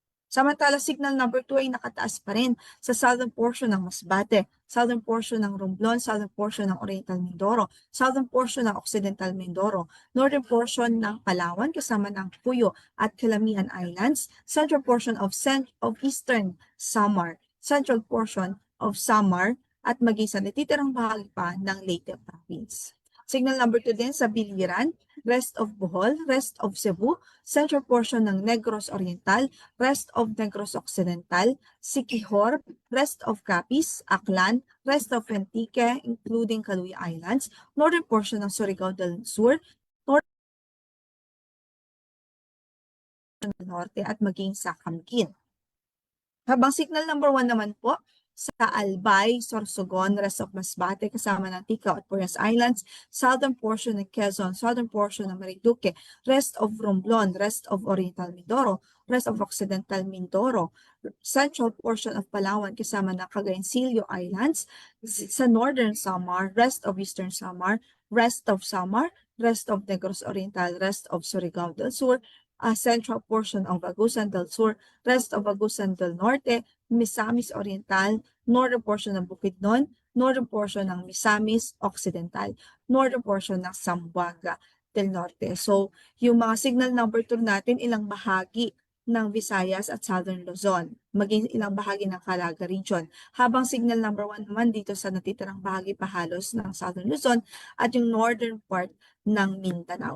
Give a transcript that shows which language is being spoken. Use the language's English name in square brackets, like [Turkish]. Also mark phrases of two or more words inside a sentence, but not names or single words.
[Filipino] Samantala, [English] signal number 2 [Filipino] ay nakataas pa rin sa [English] southern portion [Filipino] ng Masbate, [English] southern portion [Filipino] ng Romblon, [English] southern portion [Filipino] ng Oriental Mindoro, [English] southern portion [Filipino] ng Occidental Mindoro, [English] northern portion [Filipino] ng Palawan kasama ng Puyo at Calamian Islands, [English] central portion of Eastern Samar, central portion of Samar, [Filipino] at maging sa natitirang bahagi pa ng Leyte Province. [English] Signal number 2 [Filipino] din sa Biliran, [English] rest of Bohol, rest of Cebu, central portion ng Negros Oriental, rest of Negros Occidental, Siquijor, rest of Capiz, Aklan, rest of Antique, including Caluya Islands, northern portion ng Surigao del Sur, northern norte [Filipino] at maging sa [English] Camguin. [Filipino] Habang [English] signal number 1 [Filipino] naman po, sa Albay, Sorsogon, [English] rest of Masbate, [Filipino] kasama ng Ticao at Purias Islands, [English] southern portion [Filipino] ng Quezon, southern [English] portion ng Marinduque, rest of Romblon, rest of Oriental Mindoro, rest of Occidental Mindoro, central portion of [Filipino] Palawan, kasama ng Cagayancillo Islands, sa northern Samar, [English] rest of Eastern Samar, rest of Samar, rest of Negros Oriental, rest of Surigao del Sur, central portion of Agusan del Sur, rest of Agusan del Norte, Misamis Oriental, northern portion ng Bukidnon, northern portion ng Misamis Occidental, northern portion ng Zamboanga del Norte. [Filipino] So, yung mga [English] signal number 2 [Filipino] natin, ilang bahagi ng Visayas at Southern Luzon, maging ilang bahagi ng Calaga Region. Habang [English] signal number 1 [Filipino] naman dito sa natitirang bahagi pa halos ng Southern Luzon at yung [English] northern part [Filipino] ng Mindanao.